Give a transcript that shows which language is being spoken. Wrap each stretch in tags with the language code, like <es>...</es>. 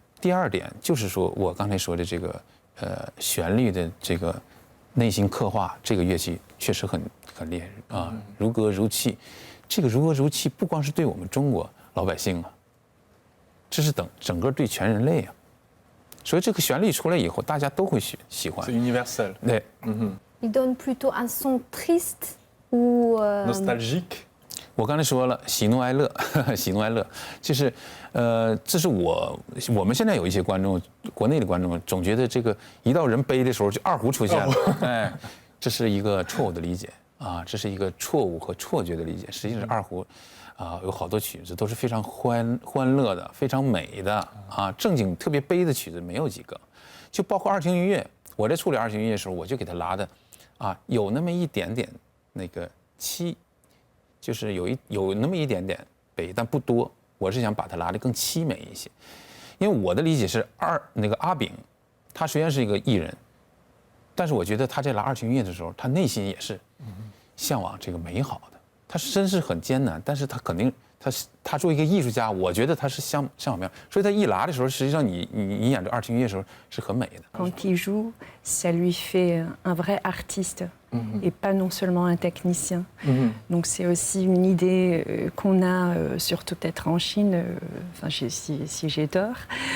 <zh>第二點就是說我剛才說的這個旋律的這個內心刻畫，這個樂器確實很厲害如歌如泣。這個如歌如泣不光是對我們中國老百姓這是整個對全人類所以這個旋律出來以後，大家都會喜歡。</zh> <fr>C'est universel.</fr> <zh>對。</zh> <fr>Il donne plutôt un son triste ou nostalgique.</fr> <zh>我剛才說了，喜怒哀樂，喜怒哀樂，就是這是我們現在有一些觀眾，國內的觀眾總覺得這個一到人悲的時候就二胡出現了，這是一個錯誤的理解這是一個錯誤和錯覺的理解。實際上二胡有好多曲子都是非常歡樂的，非常美的正經特別悲的曲子沒有幾個，就包括二泉映月。我在處理二泉映月的時候，我就給它拉的有那麼一點點那個淒，就是有那麼一點點悲，但不多。我是想把它拉得更淒美一些，因為我的理解是那個阿炳，他雖然是一個藝人，但是我覺得他在拉二泉映月的時候，他內心也是向往這個美好的。他真是很艱難，但是他肯定他作为一个艺术家，我觉得他是相好描，所以他一拉的时候，实际上你演这二泉映月的时候是很美的。</zh> <fr>Quand il joue, ça lui fait un vrai artiste et pas non seulement un technicien. Donc c'est aussi une idée qu'on a, surtout peut-être en Chine, enfin si j'ai tort.</fr>